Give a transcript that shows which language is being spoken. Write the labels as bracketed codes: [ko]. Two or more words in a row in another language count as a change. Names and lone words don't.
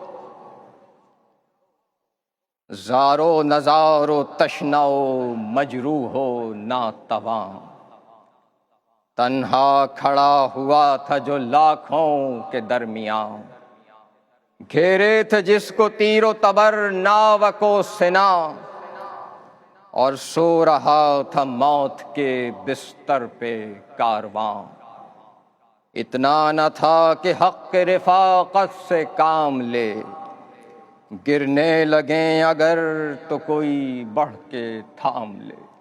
[ur] زارو نزارو تشنو مجروح و ناتواں، تنہا کھڑا ہوا تھا جو لاکھوں کے درمیان، گھیرے تھے جس کو تیر و تبر ناوک و سنا، اور سو رہا تھا موت کے بستر پہ کارواں، اتنا نہ تھا کہ حق کے رفاقت سے کام لے، گرنے لگیں اگر تو کوئی بڑھ کے تھام لے،